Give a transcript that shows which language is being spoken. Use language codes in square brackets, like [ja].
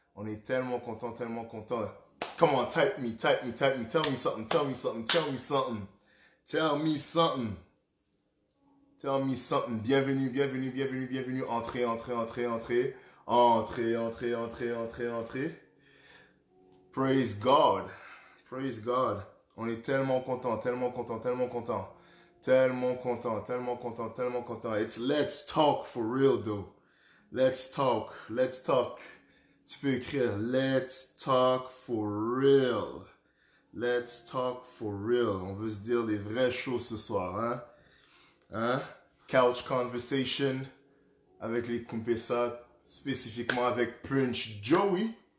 [fr] On est tellement content, tellement content. [en] Come on, type me, type me, type me. Tell me something, tell me something, tell me something. Tell me something. Tell me something. [fr] Bienvenue, bienvenue, bienvenue, bienvenue. Entrez, entrez, entrez, entrez. Entrez, entrez, entrez, entrez, entrez. [en] Praise God. Praise God. [fr] On est tellement content, tellement content, tellement content. Tellement content, tellement content, tellement content. [en] It's let's talk for real though. Let's talk, let's talk. [fr] Tu peux écrire [en] let's talk for real. Let's talk for real. [fr] On veut se dire des vraies choses ce soir, hein? Hein? Couch conversation avec les Kumpesa, spécifiquement avec Prince Joey.